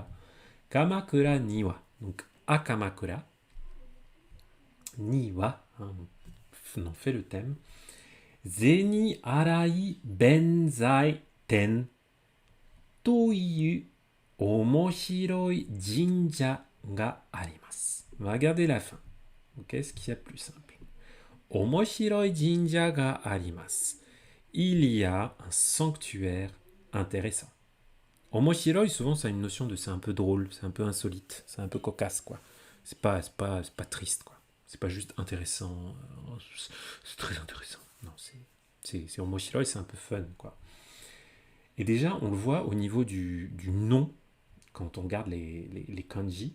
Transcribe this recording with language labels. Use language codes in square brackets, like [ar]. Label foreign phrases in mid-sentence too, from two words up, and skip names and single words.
[ja] 鎌倉には, [fr] donc à Kamakura, Niwa, hein, on en fait le thème. [ja] 銭洗弁財天という面白い神社があります. [fr] On va regarder la fin. Qu'est-ce qu'il y a de plus simple? [ja] 面白い神社があります. [fr] Il y a un sanctuaire intéressant. Omoshiroi, souvent, ça a une notion de c'est un peu drôle, c'est un peu insolite, c'est un peu cocasse, quoi. C'est pas triste, quoi. C'est pas juste intéressant. C'est très intéressant. Non, c'est omoshiroi, c'est un peu fun, quoi. Et déjà, on le voit au niveau du nom, quand on regarde les kanji.